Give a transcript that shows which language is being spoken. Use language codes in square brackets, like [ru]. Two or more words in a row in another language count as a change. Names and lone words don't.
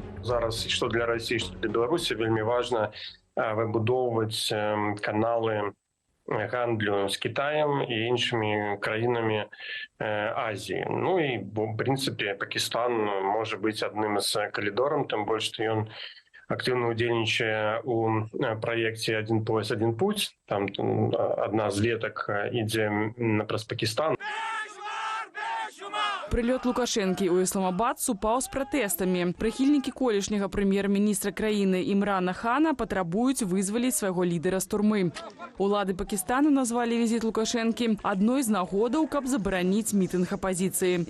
[be] Зараз, што для Расіі, што для Беларусі, вельмі важна выбудоўваць каналы гандлю з Китаем і іншымі краінамі Азіі. І, в прынцыпе, Пакістан можа быць адным з калідорам, тым больш, што ён актыўна ўдзельнічае ў праекце «Один пояс, один путь». Там адна з ветак ідзе праз Пакістан. Прылёт Лукашэнкі ў Ісламабад супаў з пратэстамі. Прыхільнікі колішняга прэм'ер-міністра краіны Імрана Хана патрабуюць вызваліць свайго лідара з турмы. Улады Пакістану назвалі візіт Лукашэнкі адной з нагодаў, каб забараніць мітынг апазіцыі.